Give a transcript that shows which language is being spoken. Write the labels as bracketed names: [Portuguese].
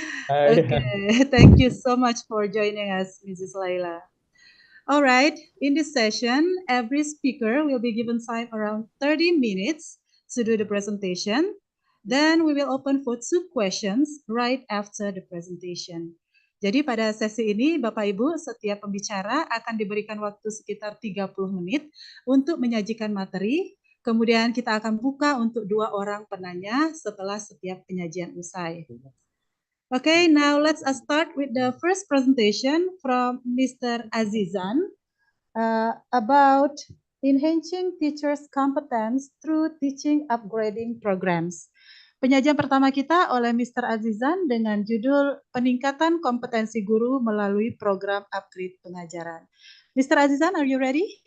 [English] Okay, thank you so much for joining us, Mrs. Laila. All right, in this session, every speaker will be given time around 30 minutes to do the presentation. Then we will open for 2 questions right after the presentation. [Indonesian] Jadi pada sesi ini, Bapak Ibu, setiap pembicara akan diberikan waktu sekitar 30 menit untuk menyajikan materi. Kemudian kita akan buka untuk 2 orang penanya setelah setiap penyajian usai. [English] Okay, now let's start with the first presentation from Mr. Azizan about enhancing teachers' competence through teaching upgrading programs. [Indonesian] Penyajian pertama kita oleh Mr. Azizan dengan judul Peningkatan Kompetensi Guru Melalui Program Upgrade Pengajaran. Mr. Azizan, [English] are you ready?